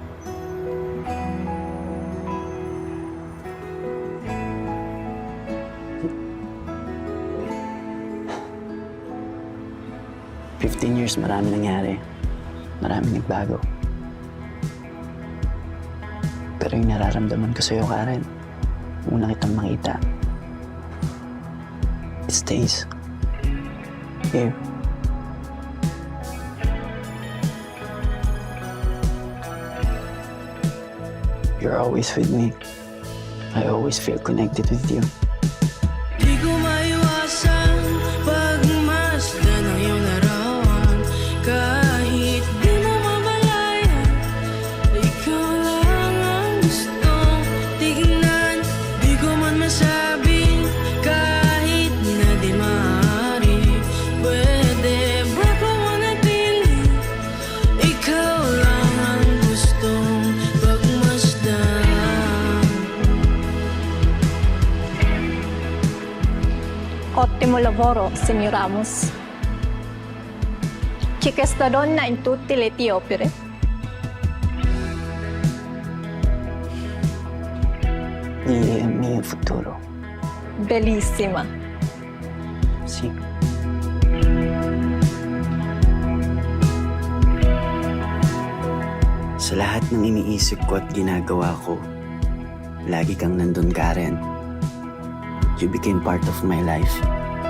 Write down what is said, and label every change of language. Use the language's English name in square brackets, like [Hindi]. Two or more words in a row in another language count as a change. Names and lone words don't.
[Filipino] Years, marami nangyari. Marami nagbago. Pero yung nararamdaman ko sa'yo, Karen, una kitang makita, [English] it stays here. You're always with me. I always feel connected with you. [Filipino] Di ko maiwasan pagmasdan ng iyong larawan. Kahit di mo mamalayan, ikaw lang ang gustong tignan. Di ko man masabing kahit na di maaari. Pwede ba kung manatili? Ikaw lang ang gustong pagmasdan. [Italian] Ottimo lavoro, signor Ramos. Che questa donna in tutte le tue opere. Lì è il mio futuro. Bellissima. Sì. [Filipino] Sa lahat ng iniisip ko at ginagawa ko, lagi kang nandun, Karen. [English] You became part of my life.